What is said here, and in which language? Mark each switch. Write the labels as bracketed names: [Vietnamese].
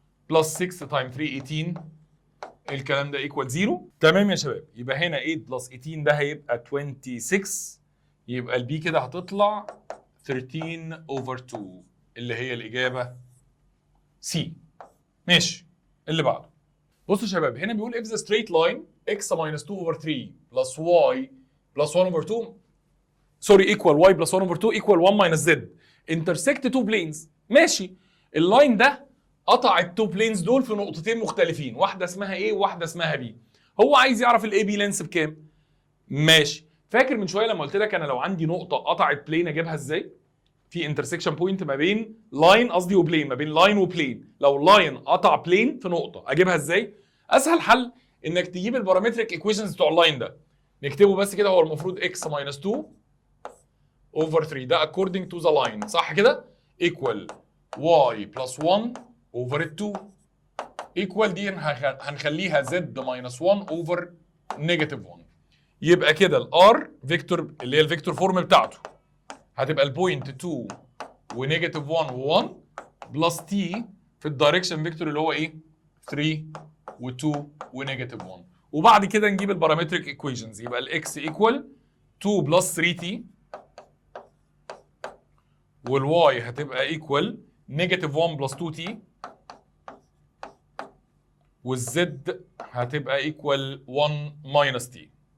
[Arabic] بلس 6 تايم 3 18 الكلام ده ايكوال 0. تمام يا شباب، يبقى هنا 8 بلس 18 ده هيبقى 26. يبقى البي كده هتطلع 13 over 2 اللي هي الإجابة سي. ماشي، اللي بعده. بصوا يا شباب، هنا بيقول [English] if the straight line x minus 2 over 3 plus y plus 1 over 2 [Arabic] سوري [English] equal y plus 1 over 2 equal 1 minus z intersect two planes. [Arabic] ماشي، اللاين ده قطع التو بلينز دول في نقطتين مختلفين، واحده اسمها A وواحده اسمها B. هو عايز يعرف الاي بي لينس بكام. ماشي، فاكر من شويه لما قلت لك انا لو عندي نقطه قطعت بلين اجيبها ازاي؟ في انترسكشن بوينت ما بين لاين قصدي وبلين، ما بين لاين وبلين. لو لاين قطع بلين في نقطه اجيبها ازاي؟ اسهل حل انك تجيب البارامتريك ايكويشنز بتوع اللاين ده، نكتبه بس كده. هو المفروض [English] x minus 2 over 3 ده according to the line [Arabic] صح كده؟ [English] equal y plus 1 over 2 equal [Arabic] دي هنخليها [English] z minus 1 over negative 1. [Arabic] يبقى كده الار فيكتور اللي هي الفيكتور فورم بتاعته هتبقى البوينت 2 ونيجاتيف 1 و1 بلس تي في الدايركشن فيكتور اللي هو ايه؟ 3 و2 ونيجاتيف 1. وبعد كده نجيب البارامتريك ايكويشنز. يبقى الاكس ايكوال 2 بلس 3 تي والواي هتبقى ايكوال نيجاتيف 1 بلس 2 تي والزد هتبقى ايكوال 1 ماينس تي.